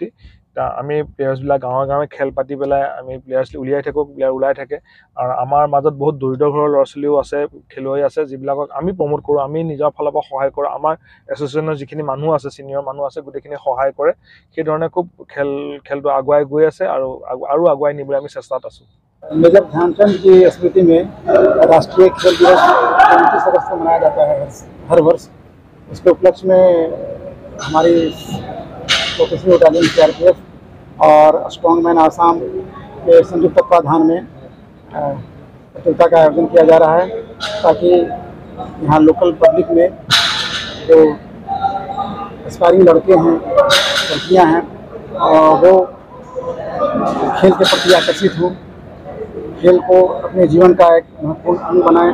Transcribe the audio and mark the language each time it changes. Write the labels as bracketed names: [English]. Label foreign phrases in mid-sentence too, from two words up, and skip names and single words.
[Assamese] আমি প্লেয়াৰ্ছবিলাক গাঁৱে খেল পাতি পেলাই আমি প্লেয়াৰ্ছ উলিয়াই থাকোঁ, প্লেয়াৰ ওলাই থাকে। আৰু আমাৰ মাজত বহুত দৰিদ্ৰ ঘৰৰ ল'ৰা ছোৱালীও আছে, খেলুৱৈ আছে, যিবিলাকক আমি প্ৰমোট কৰোঁ, আমি নিজৰ ফালৰ পৰা সহায় কৰোঁ। আমাৰ এছ'চিয়েশ্যনৰ যিখিনি মানুহ আছে, ছিনিয়ৰ মানুহ আছে, গোটেইখিনি সহায় কৰে। সেইধৰণে খুব খেলটো আগুৱাই গৈ আছে আৰু আগুৱাই নিবলৈ আমি চেষ্টাত আছোঁ। [Hindi] मेजर ध्यानचंद की स्मृति में राष्ट्रीय खेल दिवस 29 अगस्त को मनाया जाता है हर वर्ष। उसके उपलक्ष्य में हमारी 34 बटालियन CRPF और स्ट्रॉन्गमैन आसाम के संयुक्त तत्वाधान में प्रतियोगिता का आयोजन किया जा रहा है, ताकि यहाँ [English] local public [Hindi] में जो एस्पायरिंग लड़के हैं, लड़कियाँ हैं, वो खेल के प्रति आकर्षित हों, खेल को अपने जीवन का एक महत्वपूर्ण अंग बनाएं।